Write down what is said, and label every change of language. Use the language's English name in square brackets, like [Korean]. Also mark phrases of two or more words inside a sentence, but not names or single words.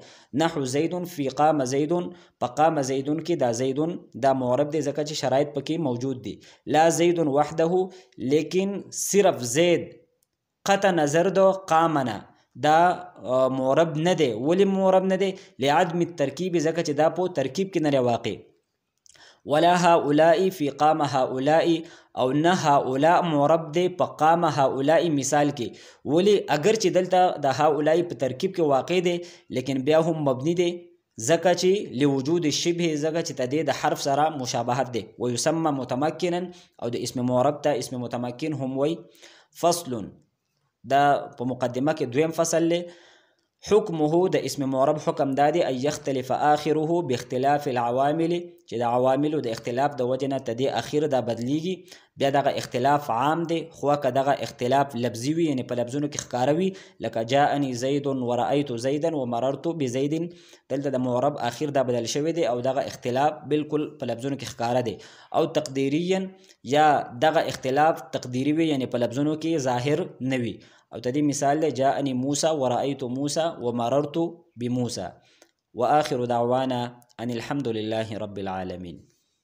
[Arabic] نحو زید فی قام زید، [Pashto] په [Arabic] قام زیدون [Pashto] کې دا زیدون دا معرب دی ځکه چې شرایط پکې موجود دي. [Arabic] لا زید وحده، [Pashto] لیکن صرف زید قطع نظر دو قامنا دا معرب نه دی. ولی معرب نه دی؟ [Arabic] لعدم الترکیب، [Pashto] ځکه چې دا په ترکیب کې نه واقع. [Arabic] ولا هؤلاء فی قام هؤلاء، [Pashto] او نه هؤلاء معرب دی په [Arabic] قام هؤلاء [Pashto] مثال کې. ولی اگر چې دلته د هؤلاء په ترکیب کې واقع دی لیکن بیا هم مبني دی ځکه چې [Arabic] لوجود الشبه، [Pashto] ځکه چې تدې د حرف سره مشابهت دی. [Arabic] ويسمى متمکنا، [Pashto] او د اسم معرب ته اسم متمکن هم وی. فصل، دا په مقدمه کې دویم فصل له حکمه، د اسم معرب حکم دادی [Arabic] ان یختلف آخره باختلاف العوامل، [Pashto] چې د عواملو د اختلاف د وجه نه تدې اخیر دا بدلیږي. بیا دغه اختلاف عام دی، خو که دغه اختلاف لفظي وي یعنی په لفظونو کې ښکاره وي، لکه [Arabic] جاءني زید ورأیت زیدا ومررت بزید، [Pashto] دلته د معرب اخیر دا بدل شوی دی او دغه اختلاف بالکل په لفظونو کې ښکاره دی. او تقدیریا، یا دغه اختلاف تقدیری وي یعنی په لفظونو کې ظاهر نه وي. او تدې مثال دی [Arabic] جاءني موسى ورأيت موسى ومررت بموسى. وآخر دعوانا أن الحمد لله رب العالمين.